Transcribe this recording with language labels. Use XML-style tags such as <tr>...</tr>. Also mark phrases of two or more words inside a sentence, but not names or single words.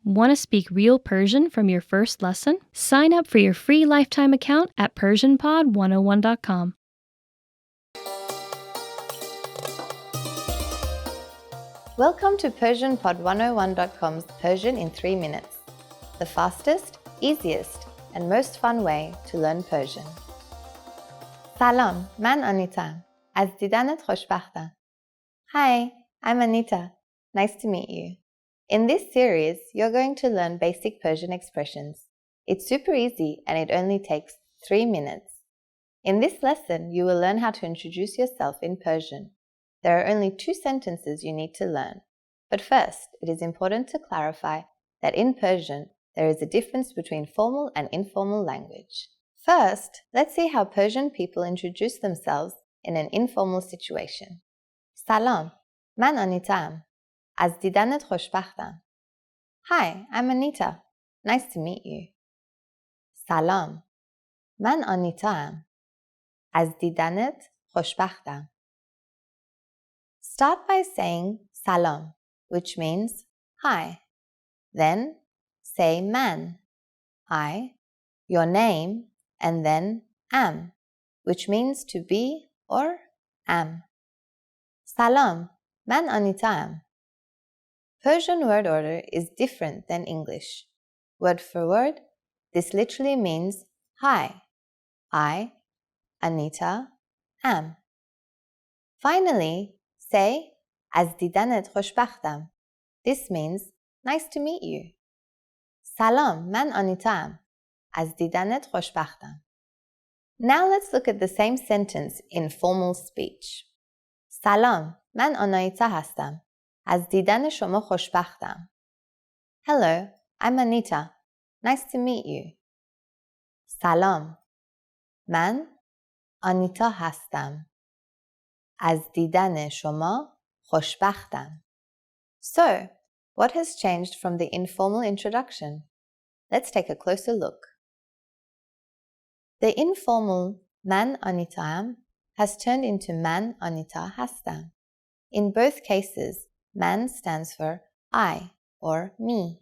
<en>Want to speak real Persian from your first lesson? Sign up for your free lifetime account at PersianPod101.com. Welcome to PersianPod101.com's Persian in 3 minutes, the fastest, easiest, and most fun way to learn Persian.</en> <fa>سلام، من آنیتام. از دیدنت خوشبختم.</fa> <en>Hi, I'm Anita. Nice to meet you. In this series, you're going to learn basic Persian expressions. It's super easy and it only takes 3 minutes. In this lesson, you will learn how to introduce yourself in Persian. There are only 2 sentences you need to learn. But first, it is important to clarify that in Persian, there is a difference between formal and informal language. First, let's see how Persian people introduce themselves in an informal situation.</en> <fa>سلام، من آنیتام. از دیدنت خوشبختم.</fa> <en>Hi, I'm Anita. Nice to meet you.</en> <fa>سلام، من آنیتام. از دیدنت خوشبختم.</fa> <en>Start by saying salam, which means hi. Then say man, I, your name, and then am, which means to be or am.</en> <fa>سلام، من آنیتا ام.</fa> <en>Persian word order is different than English. Word for word, this literally means hi, I, Anita, am. Finally, say</en> <fa>از دیدنت خوشبختم.</fa> <en>This means nice to meet you.</en> <fa>سلام، من آنیتا ام. از دیدنت خوشبختم.</fa> <en>Now let's look at the same sentence in formal speech.</en> <fa>سلام، من آنیتا هستم. از دیدن شما خوشبختم.</fa> <en>Hello, I'm Anita. Nice to meet you.</en> <fa>سلام، من آنیتا هستم. از دیدن شما خوشبختم.</fa> <en>So, what has changed from the informal introduction? Let's take a closer look. The informal</en> <fa>من آنیتا ام</fa> <en>has turned into</en> <fa>من آنیتا هستم.</fa> <en>In both cases, man stands for I or me.</en>